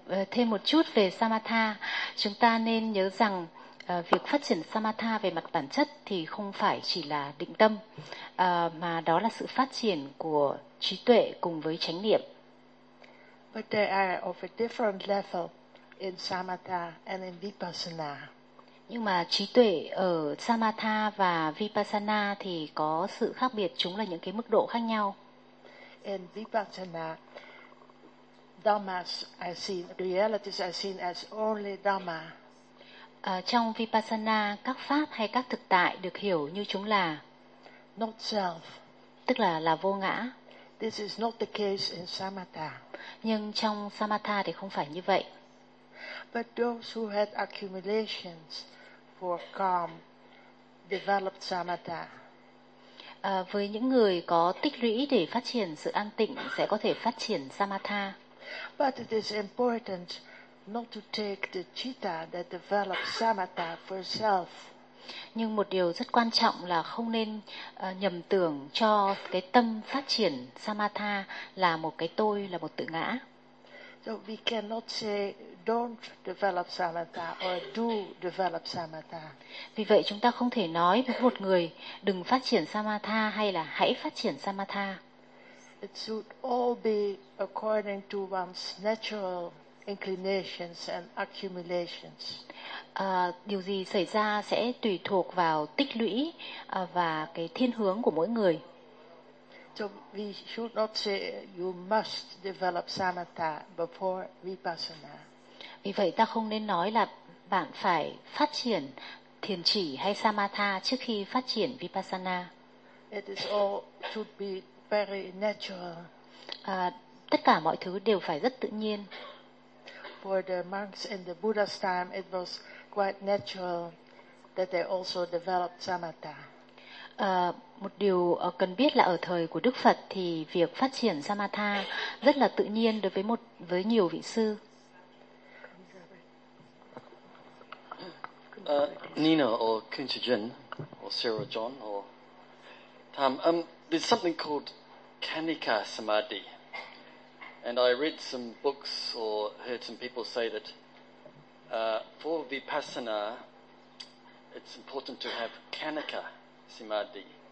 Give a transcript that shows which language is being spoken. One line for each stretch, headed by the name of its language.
Vietnamese: thêm một chút về samatha, chúng ta nên nhớ rằng việc phát triển samatha về mặt bản chất thì không phải chỉ là định tâm, mà đó là sự phát triển của trí tuệ cùng với chánh niệm.
English: But they are of a different level in samatha and in vipassana.
Vietnamese: Nhưng mà trí tuệ ở samatha và vipassana thì có sự khác biệt, chúng là những cái mức độ khác nhau.
English: In vipassana, dhammas are seen, realities are seen as only dhamma.
Vietnamese: Trong vipassana, các pháp hay các thực tại được hiểu như chúng là
English: not self,
Vietnamese: tức là vô ngã.
English: This is not the case in samatha.
Vietnamese: Nhưng trong samatha thì không phải như vậy.
English: But those who had accumulations for calm developed samatha.
Vietnamese: Với những người có tích lũy để phát triển sự an tịnh sẽ có thể phát triển samatha.
English: But it is important not to take the citta that develops samatha for self.
Vietnamese: Nhưng một điều rất quan trọng là không nên nhầm tưởng cho cái tâm phát triển samatha là một cái tôi, là một tự ngã.
English: So we cannot say don't develop samatha or do develop samatha.
Vietnamese: Vì vậy chúng ta không thể nói với một người đừng phát triển samatha hay là hãy phát triển samatha.
English: It should all be according to one's natural inclinations and accumulations.
Vietnamese: Điều gì xảy ra sẽ tùy thuộc vào tích lũy và cái thiên hướng của mỗi người.
English: So we should not say you must develop samatha before vipassana.
Vietnamese: Vì vậy ta không nên nói là bạn phải phát triển thiền chỉ hay samatha trước khi phát triển vipassana.
English: It is all should be very natural.
Vietnamese: Tất cả mọi thứ đều phải rất tự nhiên.
English: For the monks in the Buddha's time, it was quite natural that they also developed samatha.
Vietnamese: Một điều cần biết là ở thời của Đức Phật thì việc phát triển samatha rất là tự nhiên đối với nhiều vị sư.
English: Nina or Kunchijin or Sarah John or Tam, there's something called Kanika Samadhi. And I read some books or heard some people say that for vipassana, it's important to have kanika samadhi.